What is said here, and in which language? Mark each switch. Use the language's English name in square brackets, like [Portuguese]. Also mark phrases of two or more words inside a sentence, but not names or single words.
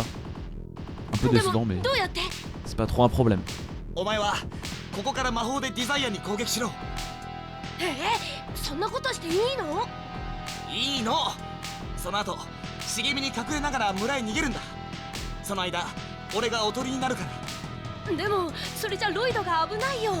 [French] Un peu décevant, mais c'est pas trop un problème. [Japanese] お前はここから魔法でデザイアンに攻撃しろ。そんなことしていいの？いいの。その後茂みに隠れながら村へ逃げるんだ。その間俺がおとりになるから。でもそれじゃロイドが危ないよ。